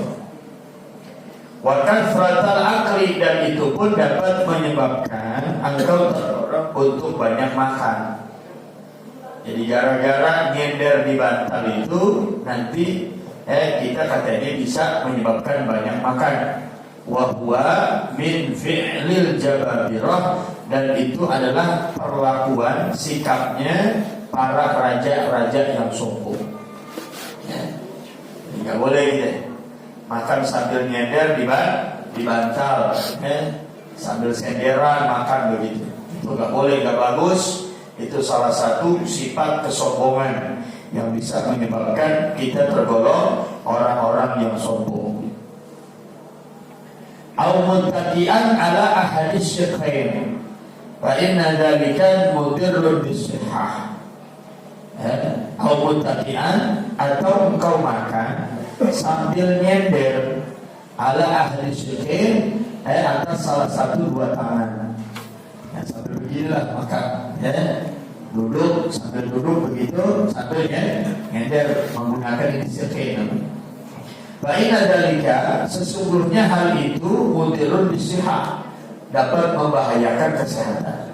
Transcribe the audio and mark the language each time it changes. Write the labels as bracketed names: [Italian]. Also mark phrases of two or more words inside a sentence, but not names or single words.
[Arabic] وكثرة الأكل, [Indonesian] dan itu pun dapat menyebabkan engkau terdorong untuk banyak makan. Jadi gara-gara nyender di bantal itu nanti kita katanya bisa menyebabkan banyak makan. [Arabic] وهو من فعل الجبابرة, [Indonesian] dan itu adalah perlakuan sikapnya para raja-raja yang sombong. Nggak boleh gitu, makan sambil nyender di bantal, sambil senderan makan begitu. Itu nggak boleh, nggak bagus. Itu salah satu sifat kesombongan yang bisa menyebabkan kita tergolong orang-orang yang sombong. [Arabic] أو متكئا على إحدى الشقين فإن ذلك مضر بالصحة. أو متكئا, [Indonesian] atau engkau makan sambil nyender [Arabic] على إحدى الشقين, [Indonesian] atas salah satu dua tangan. Sambil beginilah makan, duduk sambil duduk begitu, sambil nyender menggunakan ini syekhain. [Arabic] فإن ذلك, [Indonesian] sesungguhnya hal itu [Arabic] مضر بالصحة, [Indonesian] dapat membahayakan kesehatan.